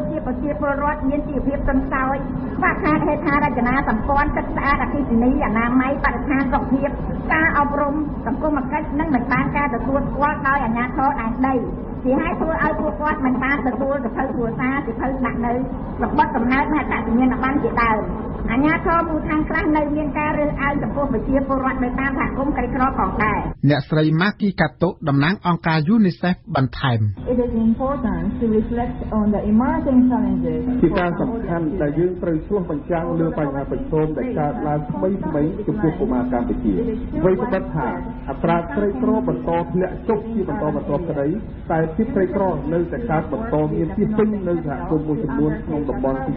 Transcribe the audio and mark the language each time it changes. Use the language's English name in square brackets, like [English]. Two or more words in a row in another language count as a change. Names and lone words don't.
[Khmer] ជាប្រជាពលរដ្ឋមានជីវភាពទន់ខ្សោយខ្វះខាតហេដ្ឋារចនាសម្ព័ន្ធទឹកស្អាតអគ្គិសនីអនាម័យបរិស្ថានសុខភាពការអប់រំសង្គមគិច្ចនិងមិនបានការទទួលស្គាល់ដោយអាជ្ញាធរដែនដីជាហេតុធ្វើឲ្យពួកគាត់មិនបានទទួលសភៅគ្រួសារសភៅដាក់នៅរបបកំណើតនៃអត្តសញ្ញាណប័ណ្ណជាដើមអាជ្ញាធរមូលដ្ឋានខ្លះនៅមានការរើសអើងចំពោះប្រជាពលរដ្ឋនៅតាមសហគមន៍ក្រីក្រផងដែរ អ្នកស្រីម៉ាគីកាតូតំណាងអង្គការ UNICEF បន្ថែម [English] It is important to reflect on the emerging challenges [Khmer] ជាការសំខាន់ដែលយើងត្រូវឆ្លុះបញ្ចាំងលើបញ្ហាប្រឈមដែលកើតឡើងថ្មីៗចំពោះកុមារកម្ពុជាអ្វីក៏ពិតថាអត្រាក្រីក្របន្តធ្លាក់ចុះជាបន្តបន្ទាប់ក្តីតែភាពក្រីក្រនៅតែកើតបន្តមានពីពេញនៅសហគមន៍មួយចំនួនក្នុងតំបន់ទី